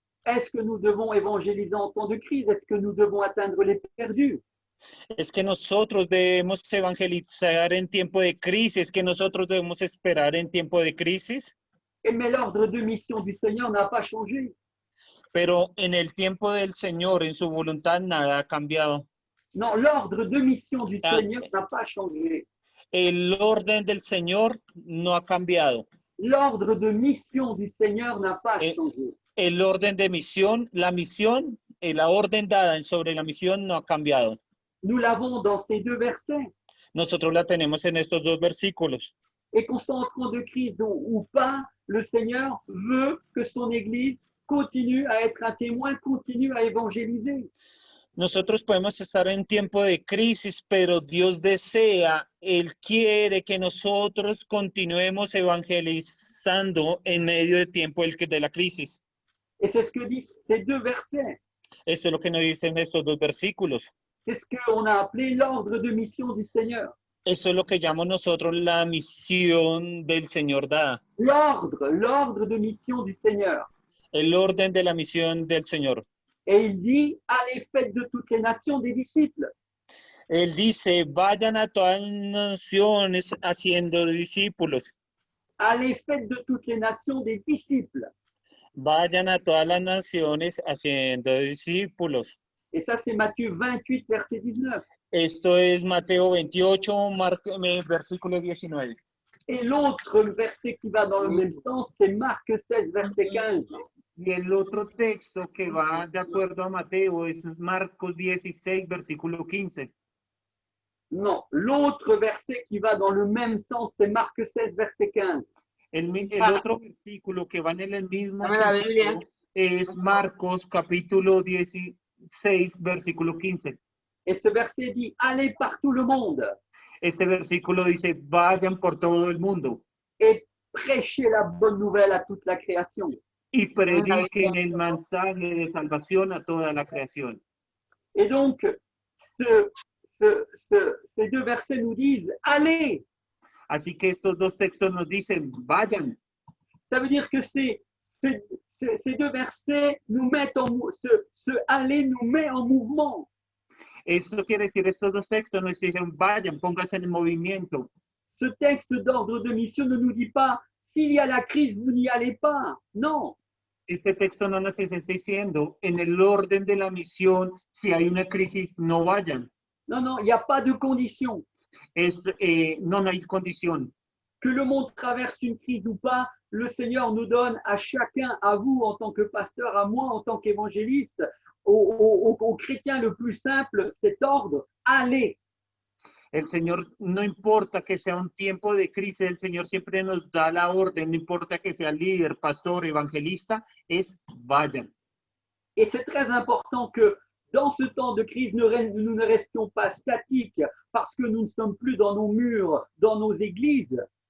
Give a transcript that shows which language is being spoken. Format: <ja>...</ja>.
<fr>Est-ce que nous devons évangéliser en temps de crise? Est-ce que nous devons atteindre les perdus?</fr> <es>Es que nosotros debemos evangelizar en tiempo de crisis, que nosotros debemos esperar en tiempo de crisis.</es> <fr>Mais l'ordre de mission du Seigneur n'a pas changé.</fr> <es>Pero en el tiempo del Señor, en su voluntad, nada ha cambiado.</es> <fr>Non, l'ordre de mission du Seigneur n'a pas changé.</fr> <es>El orden del Señor no ha cambiado.</es> <fr>L'ordre de mission du Seigneur n'a pas changé.</fr> <es>El orden de misión, la orden dada sobre la misión no ha cambiado.</es> <fr>Nous l'avons dans ces deux versets.</fr> <es>Nosotros la tenemos en estos dos versículos.</es> <fr>Et qu'on soit en temps de crise ou pas, le Seigneur veut que son Église continue à être un témoin, continue à évangéliser.</fr> <es>Nosotros podemos estar en tiempo de crisis, pero Dios desea, Él quiere que nosotros continuemos evangelizando en medio del tiempo de la crisis.</es> <fr>Et c'est ce que disent ces deux versets.</fr> <es>Esto es lo que nos dicen estos dos versículos.</es> <fr>C'est ce qu'on a appelé l'ordre de mission du Seigneur.</fr> <es>Eso es lo que llamamos nosotros la misión del Señor dada.</es> <fr>L'ordre de mission du Seigneur.</fr> <es>El orden de la misión del Señor.</es> <fr>Et il dit, allez, faites de toutes les nations des disciples.</fr> <es>Él dice, vayan a todas las naciones haciendo discípulos.</es> <fr>Allez, faites de toutes les nations des disciples.</fr> <es>Vayan a todas las naciones haciendo discípulos.</es> <fr>Et ça, c'est Matthieu 28, verset 19.</fr> <es>Esto es Mateo 28, versículo 19.</es> <fr>Et l'autre verset qui va dans le même sens, c'est Marc 16, verset 15.</fr> <es>Y el otro texto que va de acuerdo a Mateo es Marcos 16, versículo 15.</es> <fr>Non, l'autre verset qui va dans le même sens, c'est Marc 16, verset 15.</fr> <es>El otro versículo que va en el mismo sentido es Marcos capítulo 16, versículo 15.</es> <fr>Et ce verset dit, allez par tout le monde.</fr> <es>Este versículo dice, vayan por todo el mundo.</es> <fr>Et prêchez la bonne nouvelle à toute la création.</fr> <es>Y prediquen el mensaje de salvación a toda la creación.</es> <fr>Et donc, ces deux versets nous disent, allez.</fr> <es>Así que estos dos textos nos dicen, vayan.</es> <fr>Ça veut dire que ces deux versets nous mettent ce aller nous met en mouvement.</fr> <es>Esto quiere decir, estos dos textos nos dicen, vayan, pónganse en movimiento.</es> <fr>Ce texte d'ordre de mission ne nous dit pas, s'il y a la crise, vous n'y allez pas. Non.</fr> <es>Este texto no nos está diciendo, en el orden de la misión, si hay una crisis, no vayan.</es> <fr>Non, non, il n'y a pas de condition.</fr> <es>No hay condición.</es> <fr>Que le monde traverse une crise ou pas, le Seigneur nous donne à chacun, à vous en tant que pasteur, à moi en tant qu'évangéliste, aux chrétiens le plus simple, cet ordre, allez.</fr> <es>El Señor, no importa que sea un tiempo de crisis, el Señor siempre nos da la orden, no importa que sea líder, pastor, evangelista, es vayan.</es> <fr>Et c'est très important que dans ce temps de crise, nous ne restions pas statiques parce que nous ne sommes plus dans nos murs, dans nos églises.</fr>